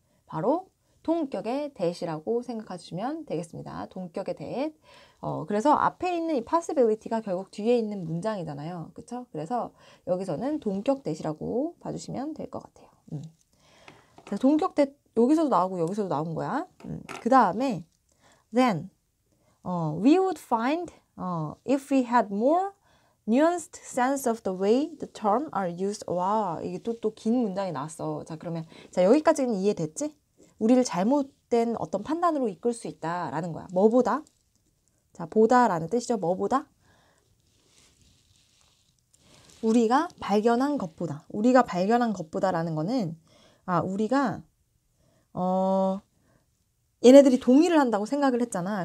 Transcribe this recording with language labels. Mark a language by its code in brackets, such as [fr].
[ko] 바로 동격의 that이라고 생각하시면 되겠습니다. 동격의 that. 그래서 앞에 있는 이 possibility가 결국 뒤에 있는 문장이잖아요. 그쵸? 그래서 여기서는 동격 that이라고 봐주시면 될 것 같아요. 동격 that 여기서도 나오고 여기서도 나온 거야. 그 다음에 [en] then we would find if we had more nuanced sense of the way the term are used. [ko] 와, 이게 또 긴 문장이 나왔어. 자, 그러면 여기까지는 이해됐지? 우리를 잘못된 어떤 판단으로 이끌 수 있다라는 거야. 뭐보다? 자, 보다라는 뜻이죠. 뭐보다? 우리가 발견한 것보다라는 거는 우리가 얘네들이 동의를 한다고 생각을 했잖아.